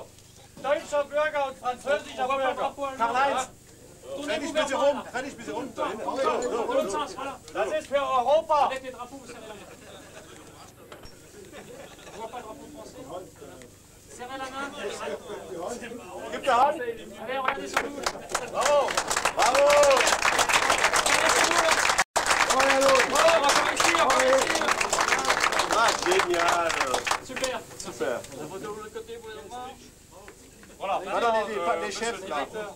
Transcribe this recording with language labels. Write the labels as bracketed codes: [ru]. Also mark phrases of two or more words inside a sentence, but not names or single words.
[de] Deutscher Bürger und französischer Bürger. Karl-Heinz. Dreh dich bitte rum, dreh dich bitte runter. Das ist für Europa. [fr] Avec les drapeaux, vous serrez la main. On voit pas le drapeau français. Serrez la main. [de] Gib die Hand. [fr] Allez, regardez sur nous. Bravo. Bravo. On va par ici, on va par ici. Ah, génial. Super. Super. La photo de l'autre côté, vous allez voir. Voilà. Maintenant, les chefs là.